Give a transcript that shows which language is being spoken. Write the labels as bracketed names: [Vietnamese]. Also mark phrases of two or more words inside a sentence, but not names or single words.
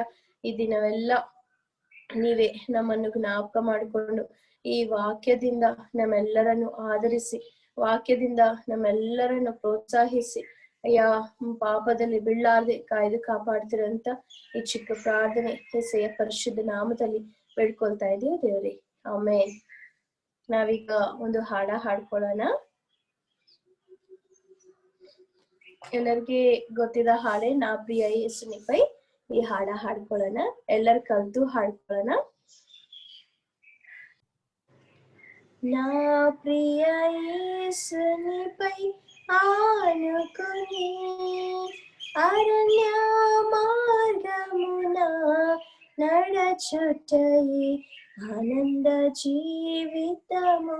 [Kannada] ಈ ದಿನವೆಲ್ಲ ನೀವೇ ನಮ್ಮನ್ನು ಜ್ಞಾಪಕ ಮಾಡಿಕೊಂಡು ಈ ವಾಕ್ಯದಿಂದ ನಮ್ಮೆಲ್ಲರನ್ನು ಆಧರಿಸಿ, ವಾಕ್ಯದಿಂದ ನಮ್ಮೆಲ್ಲರನ್ನು ಪ್ರೋತ್ಸಾಹಿಸಿ ಅಯ್ಯ ಪಾಪದಲ್ಲಿ ಬೀಳಾರ್ದೆ ಕಾಯ್ದು ಕಾಪಾಡ್ತಿರಂತ ಈ ಚಿಕ್ಕ ಪ್ರಾರ್ಥನೆ ಹೆಸೆಯ ಪರಿಶುದ್ಧ ನಾಮದಲ್ಲಿ ಬೇಡ್ಕೊಳ್ತಾ ಇದೀವಿ ದೇವ್ರಿ, ಆಮೇನ್. ನಾವೀಗ ಒಂದು ಹಾಡ್ಕೊಳ್ಳೋಣ. ಎಲ್ಲರಿಗೆ ಗೊತ್ತಿದ ಹಾಡೆ ನಾ ಪ್ರಿಯ ಯೇಸುನಿಪೈ. ಈ ಹಾಡ್ಕೊಳ್ಳೋಣ, ಎಲ್ಲರ ಕಲ್ತು ಹಾಡ್ಕೊಳ್ಳೋಣ. [Telugu] నా ప్రియ యేసునిపై ఆనుకుని అరణ్య మార్గమున నడచుటై ఆనంద జీవితము.